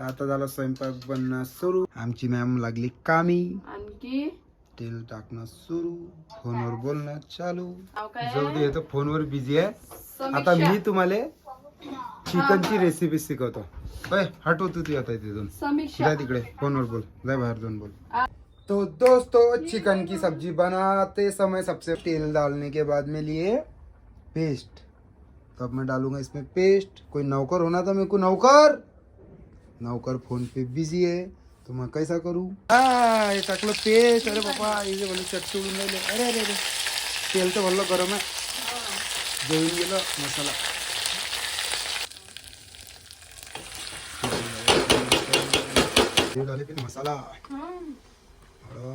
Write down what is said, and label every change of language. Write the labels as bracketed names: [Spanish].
[Marathi] आता झाला स्वयंपाक बनणं सुरू. आमची मॅम लागली कामी. आणखी तेल टाकणं सुरू. फोनवर बोलणं चालू. नाव काय जाऊ दे तर फोनवर बिझी आहे. समीक्षा. आता मी तुम्हाला चिकनची रेसिपी शिकवतो. हटव तू आता तिथून. समीक्षा. जाय तिकडे फोनवर बोल. जाय बाहेर जाऊन बोल. [Hindi] तो दोस्तों चिकन की सब्जी बनाते समय सबसे तेल डालने के बाद में लिए पेस्ट. तो अब मैं डालूंगा इसमें पेस्ट. कोई नौकर होना था मेरे को. नौकर फोन पे बिजी है तो मैं कैसा करूँ. [Marathi] ये टाकलं पेस्ट. अरे बाबा इथे भले चट उडून राहिले. अरे तेल तर भरलं गरम आहे. जळून गेलं मसाला. मसाला